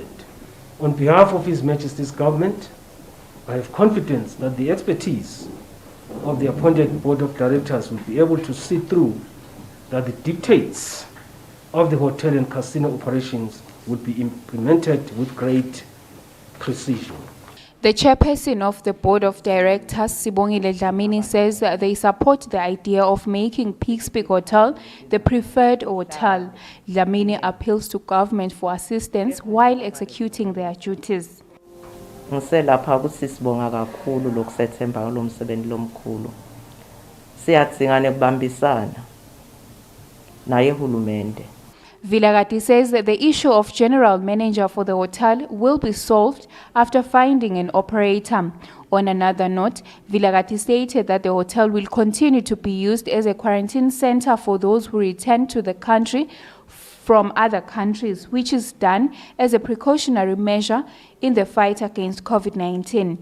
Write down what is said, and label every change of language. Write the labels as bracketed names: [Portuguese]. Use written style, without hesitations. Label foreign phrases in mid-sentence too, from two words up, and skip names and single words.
[English] On behalf of His Majesty's government, I have confidence that the expertise of the appointed board of directors will be able to see through that the dictates of the hotel and casino operations will be implemented with great precision. The chairperson of the board of directors, Sibongile Dlamini, says that they support the idea of making Pigs Peak Hotel the preferred hotel. Dlamini appeals to government for assistance while executing their duties. [Swati] Ngiselapha ukuthi sibonga kakhulu lokusethemba lomsebenzi lomkhulu. Siyadzinga ukubambisana naye uhulumende. [English] Vilakazi says that the issue of general manager for the hotel will be solved after finding an operator. On another note, Vilakazi stated that the hotel will continue to be used as a quarantine center for those who return to the country from other countries, which is done as a precautionary measure in the fight against COVID-19.